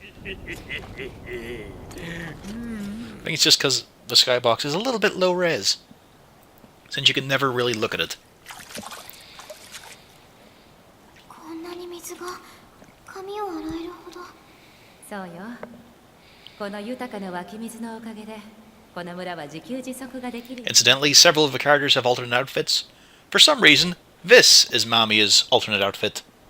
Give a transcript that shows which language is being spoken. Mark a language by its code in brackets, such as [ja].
[en] I think it's just because the skybox is a little bit low res, since you can never really look at it. [ja] こんなに水が髪を洗えるほど。そうよ。この豊かな湧き水のおかげで、この村は自給自足ができる。 [en] Incidentally, several of the characters have alternate outfits. For some reason, this is Mamiya's alternate outfit.